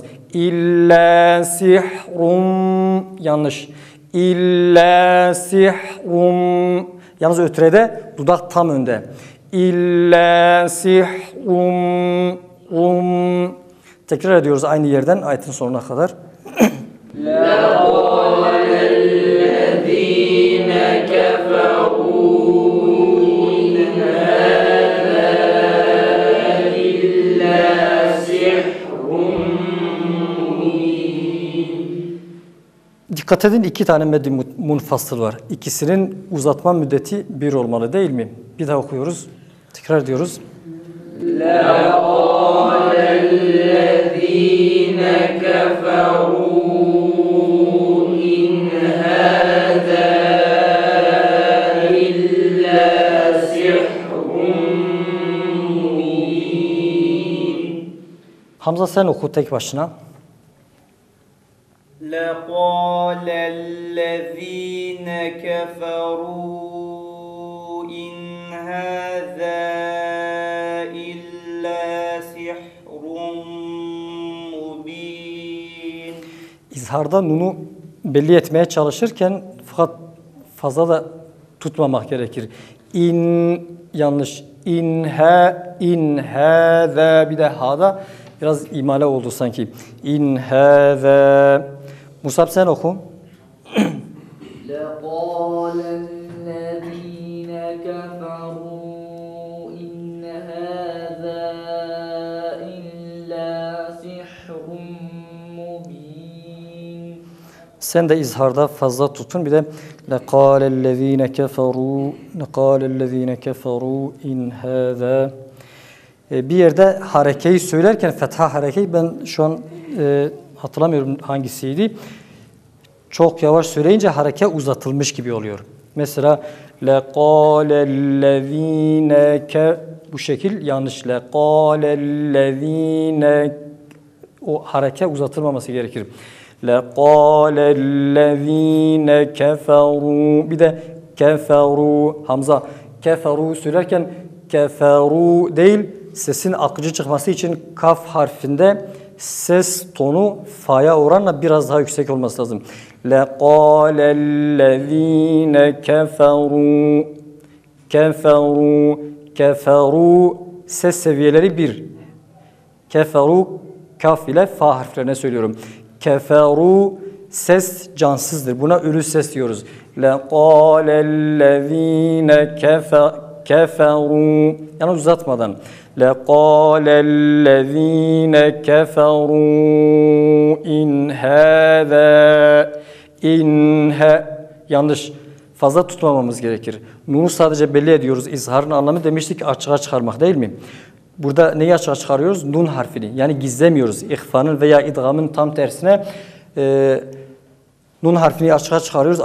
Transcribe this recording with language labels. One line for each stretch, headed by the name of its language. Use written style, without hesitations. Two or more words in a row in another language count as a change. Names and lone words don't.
Arabic: إلا سحر
Turkish: yanlış.
Arabic: إلا سحر
Turkish: yalnız ötrede dudak tam önde.
Arabic: إلا سحر
Turkish: tekrar ediyoruz aynı yerden ayetin sonuna kadar.
Arabic: لقال الذين كفروا إن هذا إلا سحر مبين.
Turkish: Dikkat edin, iki tane meddi munfasıl var. İkisinin uzatma müddeti bir olmalı değil mi? Bir daha okuyoruz. Tekrar ediyoruz.
Arabic: لقال الذين كفروا إن هذا إلا سحر مبين.
Turkish: Hamza sen oku tek başına.
Arabic: لقال الذين كفروا إن هذا إلا سحر مبين.
Turkish: İzharda nunu belli etmeye çalışırken fakat fazla da tutmamak gerekir. Yanlış.
Arabic: إن هذا
Turkish: bir de hâda biraz imale oldu sanki.
Arabic: إن هذا.
Turkish: Musab sen oku.
Arabic: لقال الذين كفروا إن هذا إلا سحر مبين.
Turkish: Sen de izharda fazla tutun. Bir de
Arabic: لَقَالَ الَّذ۪ينَ كَفَرُوا اِنْ هَذَا.
Turkish: Bir yerde harekeyi söylerken, fetha harekeyi ben şu an hatırlamıyorum hangisiydi. Çok yavaş söyleyince hareke uzatılmış gibi oluyor. Mesela
Arabic: لَقَالَ الَّذ۪ينَ
Turkish: bu şekil yanlış.
Arabic: لَقَالَ الَّذ۪ينَ
Turkish: o hareke uzatılmaması gerekir.
Arabic: لَقَالَ الَّذ۪ينَ كَفَرُوا
Turkish: bir de keferu Hamza keferu söylerken keferu değil, sesin akıcı çıkması için kaf harfinde ses tonu fa'ya oranla biraz daha yüksek olması lazım.
Arabic: لَقَالَ الَّذ۪ينَ
Turkish: keferu ses seviyeleri bir. Keferu kaf ile fa harflerine söylüyorum. Keferu ses cansızdır. Buna ölü ses diyoruz.
Arabic: لَقَالَ الَّذ۪ينَ
Turkish: keferu yani uzatmadan.
Arabic: لَقَالَ الَّذ۪ينَ كَفَرُوا اِنْ هَذَا yanlış.
Turkish: Fazla tutmamamız gerekir. Nunu sadece belli ediyoruz. İzharın anlamı demiştik açığa çıkarmak değil mi? Burada neyi açığa çıkarıyoruz? Nun harfini. Yani gizlemiyoruz. İhfanın veya idgamın tam tersine nun harfini açığa çıkarıyoruz.